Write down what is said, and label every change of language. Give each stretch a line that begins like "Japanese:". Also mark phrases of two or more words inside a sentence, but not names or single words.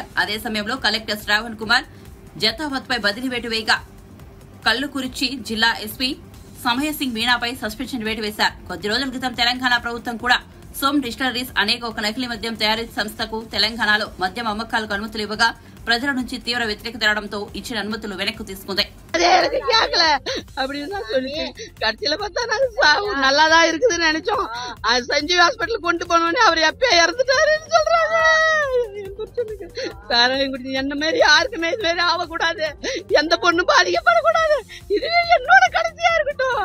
Telugu: అదే సమయంలో కలెక్టర్ శ్రావణ్ కుమార్ జతావత్ పై బదిలీ వేటు వేయగా కల్లుకుర్చి జిల్లా ఎస్పీ సమయసింగ్ మీనాపై సస్పెన్షన్ వేటు వేశారు. కొద్ది రోజుల క్రితం తెలంగాణ ప్రభుత్వం కూడా సోమ్ డిస్టిలరీస్ అనేక ఒక నకిలీ మద్యం తయారీ సంస్థకు తెలంగాణలో మద్యం అమ్మకాలకు అనుమతులు ఇవ్వగా ప్రజల నుంచి తీవ్ర వ్యతిరేకత రావడంతో ఇచ్చిన అనుమతులు వెనక్కు తీసుకుంది.
Tamil: அப்படின்னு சொல்லிட்டு கடைசியில பார்த்தா நாங்க நல்லாதான் இருக்குதுன்னு நினைச்சோம். சஞ்சீவ் ஹாஸ்பிட்டல் கொண்டு போனோடனே அவர் எப்ப இறந்துட்டாருன்னு சொல்றாங்க. சாராயம் குடிச்சு என்ன மாதிரி யாருக்குமே இது மாதிரி ஆகக்கூடாது, எந்த பொண்ணும் பாதிக்கப்படக்கூடாது, இதுவே என்னோட கடைசியா இருக்கட்டும்.